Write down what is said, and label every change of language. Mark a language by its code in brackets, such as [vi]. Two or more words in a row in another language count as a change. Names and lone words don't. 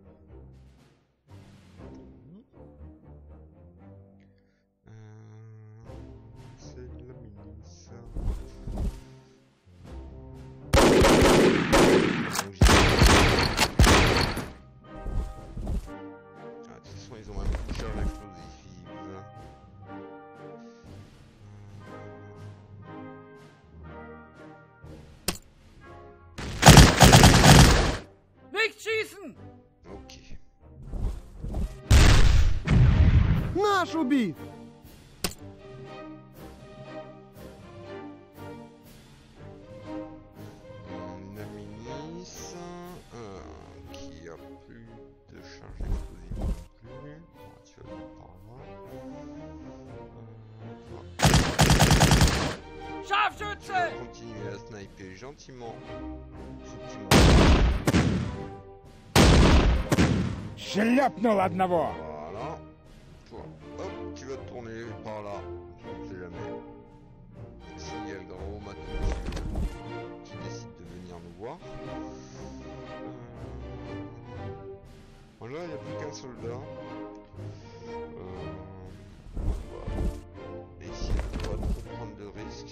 [fr] C'est la milice. Donc, de toute façon, ils ont même plus de charge explosive. [de] Nicht schießen! [fr] Ok. [ru] Наш убит! [fr] La milice qui a plus de charge explosive non plus. Bon, tu vas venir par là. [de] Scharfschütze! [fr] Continuer à sniper gentiment. Subtilement. [ru] Шляпнул одного! [fr] Voilà. Toi, hop, tu vas te tourner par là. On sait jamais. S'il y a le grand matou qui décide de venir nous voir. Voilà, il n'y a plus qu'un soldat. On va essayer de ne pas trop prendre de risques.